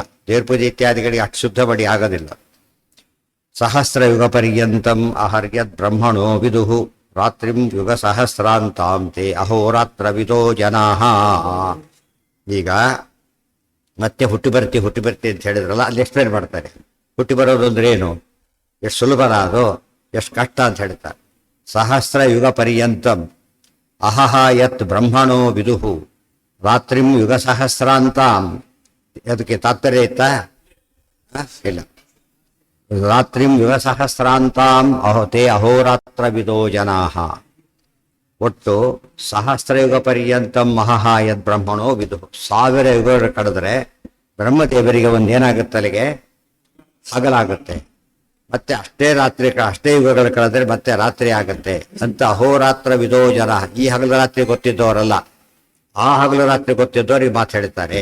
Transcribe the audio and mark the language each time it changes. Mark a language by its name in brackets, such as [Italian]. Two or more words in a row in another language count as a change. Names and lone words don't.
[Kannada] ದೇವ್ರ ಪೂಜೆ ಇತ್ಯಾದಿಗಳಿಗೆ ಅಷ್ಟು ಶುದ್ಧ ಮಡಿ ಆಗೋದಿಲ್ಲ. [Sanskrit] ಸಹಸ್ರ ಯುಗ ಪರ್ಯಂತಂ ಅಹರ್ಯದ್ ಬ್ರಹ್ಮಣೋ ವಿದುಹು ರಾತ್ರಿಂ ಯುಗ ಸಹಸ್ರಾಂತಾಂ ತೇ ಅಹೋರಾತ್ರ ವಿದೋ ಜನಾಃ. [Kannada] ಈಗ ಮತ್ತೆ ಹುಟ್ಟಿ ಬರ್ತಿ ಅಂತ ಹೇಳಿದ್ರಲ್ಲ, ಅಲ್ಲಿ ಎಕ್ಸ್ಪ್ಲೇನ್ ಮಾಡ್ತಾರೆ. ಹುಟ್ಟಿ ಬರೋದು ಅಂದ್ರೆ ಏನು, ಎಷ್ಟು ಸುಲಭನ ಅದು. ಎಷ್ಟು ಕಷ್ಟ ಅಂತ ಹೇಳ್ತಾರೆ. [Sanskrit] ಸಹಸ್ರ ಯುಗ ಪರ್ಯಂತಂ ಅಹಹ ಯತ್ ಬ್ರಹ್ಮಣೋ ವಿದುಹು ರಾತ್ರಿಂ ಯುಗ ಸಹಸ್ರಾಂತಾಂ. [Kannada] ಅದಕ್ಕೆ ತಾತ್ಪರ್ಯ ಇತ್ತಾ? ಇಲ್ಲ. [Sanskrit] ರಾತ್ರಿಂ ಯುಗ ಸಹಸ್ರಾಂತಾಂ ಅಹೋತೆ ಅಹೋರಾತ್ರ ವಿದೋ ಜನಾಹ. ಒಟ್ಟು ಸಹಸ್ರಯುಗ ಪರ್ಯಂತಂ ಮಹಃ ಯದ್ ಬ್ರಹ್ಮಣೋ ವಿದು. [Kannada] 1000 ಯುಗಗಳು ಕಳೆದ್ರೆ ಬ್ರಹ್ಮದೇವರಿಗೆ ಒಂದೇನಾಗುತ್ತೆ, ಅಲ್ಲಿಗೆ ಹಗಲಾಗುತ್ತೆ. ಮತ್ತೆ ಅಷ್ಟೇ ರಾತ್ರಿ ಅಷ್ಟೇ ಯುಗಗಳು ಕಳೆದ್ರೆ ಮತ್ತೆ ರಾತ್ರಿ ಆಗುತ್ತೆ ಅಂತ [Sanskrit] ಅಹೋರಾತ್ರ ವಿದೋ ಜನ. [Kannada] ಈ ಹಗಲು ರಾತ್ರಿ ಗೊತ್ತಿದ್ದವರಲ್ಲ, ಆ ಹಗಲು ರಾತ್ರಿ ಗೊತ್ತಿದ್ದವ್ರು ಈ ಮಾತು ಹೇಳ್ತಾರೆ.